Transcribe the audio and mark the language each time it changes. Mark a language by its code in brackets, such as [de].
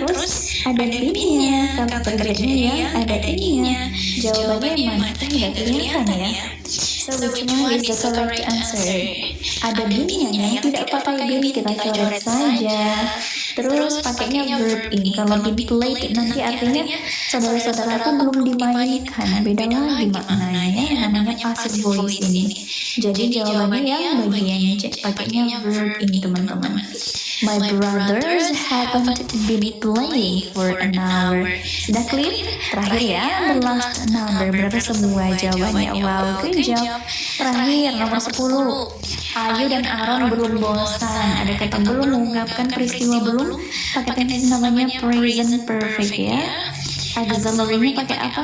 [id] Terus ada been-nya, kata kerjanya ya, ada ininya. Jawabannya yang mana? Nggak kelihatan ya. [en] So which one is the correct answer? [id] Ada been-nya yang tidak pakai been, kita coret saja. Terus pakainya verb in. Kalau been played nanti artinya saudara-saudaraku belum dimainkan. Beda lagi maknanya, namanya passive voice ini. Jadi jawabannya yang bagian C, pakainya verb in teman-teman. [en] My brothers haven't been playing for an hour. [id] Sudah clear? Terakhir ya, [en] the last number. [id] Berapa semua jawabannya? [en] Wow, good job. [id] Terakhir, nomor 10. Ayu dan Aaron belum bosan. Ada kata belum, mengungkapkan peristiwa belum. Pakai tense namanya present perfect ya. Auxiliary-nya pakai apa?